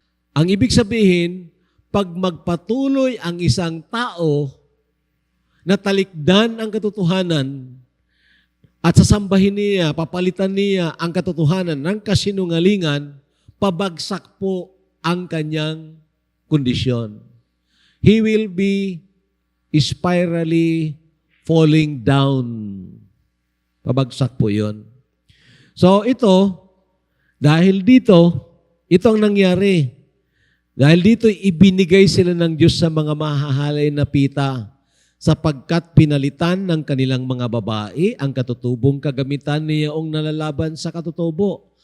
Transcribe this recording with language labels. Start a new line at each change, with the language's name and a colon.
Filipino: Ang ibig sabihin, pag magpatuloy ang isang tao na talikdan ang katotohanan, at sasambahin niya, papalitan niya ang katotohanan ng kasinungalingan, pabagsak po ang kanyang kondisyon.
English: He will be spirally falling down.
Filipino: Pabagsak po yun. So ito, dahil dito, ito ang nangyari. Dahil dito, ibinigay sila ng Diyos sa mga mahahalay na pita, sapagkat pinalitan ng kanilang mga babae ang katutubong kagamitan niyaong nalalaban sa katutubo.